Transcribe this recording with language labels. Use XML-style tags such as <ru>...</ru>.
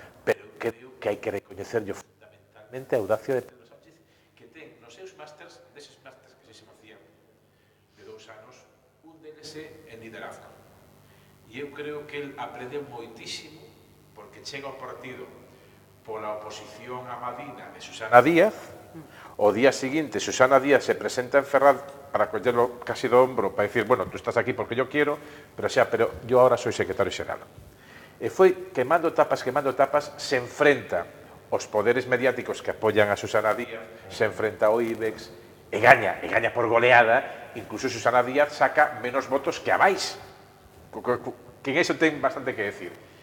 <gl>Pero creo que hai que recoñecerlo fundamentalmente a audacia de Pedro Sánchez, que ten nos seus másters, deses másters que se facían de 2 anos, un deles en liderazgo. E eu creo que el aprendeu moitísimo, porque chega ao partido pola oposición a Madina de Susana Díaz. O día seguinte,</gl> <es>Susana Díaz se presenta en Ferraz para collerlo casi do hombro, para decir, bueno, tú estás aquí porque yo quiero, pero yo ahora soy secretario xeral.</es> <gl>E foi quemando tapas, se enfrenta aos poderes mediáticos que apoyan a Susana Díaz, se enfrenta ao IBEX, e gaña por goleada, incluso Susana Díaz saca menos votos que a máis, que en eso ten bastante que decir.</gl>